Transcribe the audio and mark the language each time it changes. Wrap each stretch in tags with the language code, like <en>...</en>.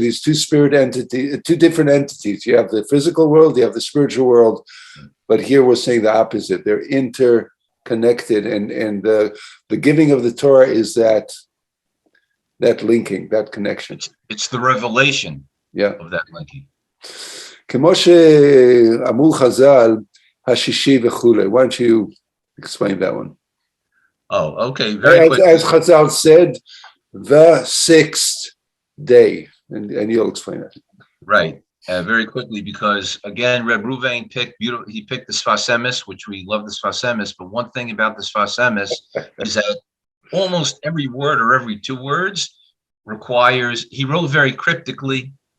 <en>These two different entities. You have the physical world, you have the spiritual world, but here we're saying the opposite. They're interconnected, and the giving of the Torah is that linking, that connection. It's the revelation of that linking.</en> <he>כמו שאמרו חז"ל, השישי וכולי.</he> <en>Why don't you explain that one? Oh, okay. Very quick. As Chazal said, the sixth day. And you'll explain it. Right. Very quickly, because again, Reb Ruvain picked the Sfas Emes, which we love the Sfas Emes, but one thing about the Sfas Emes is that almost every word or every 2 words he wrote very cryptically.</en>